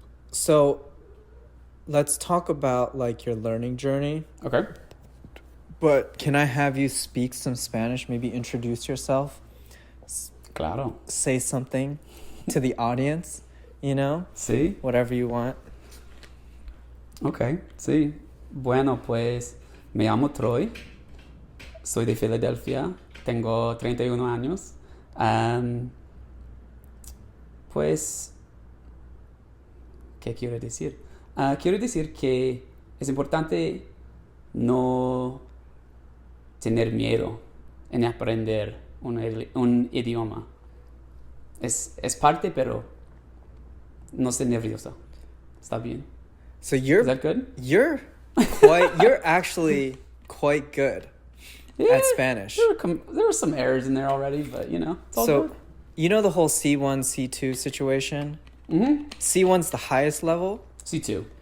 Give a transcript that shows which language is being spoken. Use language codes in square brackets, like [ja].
[en] So let's talk about like your learning journey. Okay. But can I have you speak some Spanish? Maybe introduce yourself. [es] Claro. [en] Say something to the audience, See? Whatever you want. [es] Ok, sí. Bueno, pues me llamo Troy, soy de Filadelfia, tengo 31 años. Pues, ¿qué quiero decir? Quiero decir que es importante no tener miedo en aprender un idioma. Es parte, pero no ser nervioso. ¿Está bien? [en] So Is that good? You're actually quite good at Spanish. There were some errors in there already, but it's all So, good. you know the whole C1, C2 situation? Mm-hmm. C1's the highest level. C2.